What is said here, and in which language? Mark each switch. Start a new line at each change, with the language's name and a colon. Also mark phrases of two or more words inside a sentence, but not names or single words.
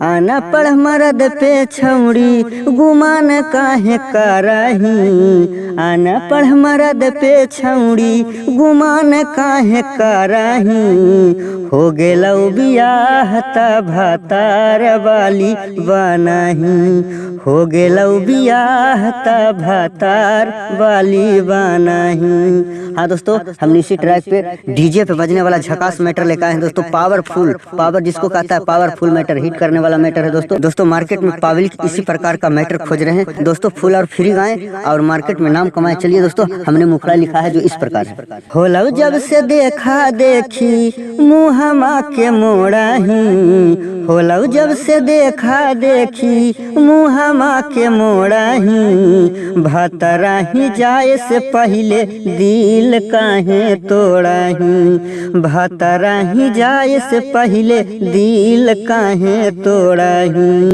Angika: आना पढ़ मरद पे छौड़ी गुमान काहे करही, आना पढ़ मरद पे छौड़ी गुमान काहे करही, हो गेलौ बियाह त भातार वाली बनही, हो गेलौ बियाह त भातार वाली बनही।
Hindi: हाँ दोस्तों, हम इसी ट्रैक पे डीजे पे बजने वाला झकास मैटर लेकर आए हैं दोस्तों। पावर जिसको कहता है
English: powerful matter,
Hindi: हिट करने वाला मैटर है दोस्तों। मार्केट में पब्लिक इसी प्रकार का मैटर खोज रहे हैं दोस्तों। फुल और फ्री गाएं और मार्केट में नाम कमाए। चलिए दोस्तों, हमने मुखड़ा लिखा है जो इस प्रकार है।
Angika: होलौ जब से देखा देखी मुँहमा के मोड़ही, होलौ जब से देखा देखी मुँहमा के मोड़ही, भतराही जाए से पहले दिल काहे तोड़ही, भतराही जाए से पहले दिल काहे तोड़ही।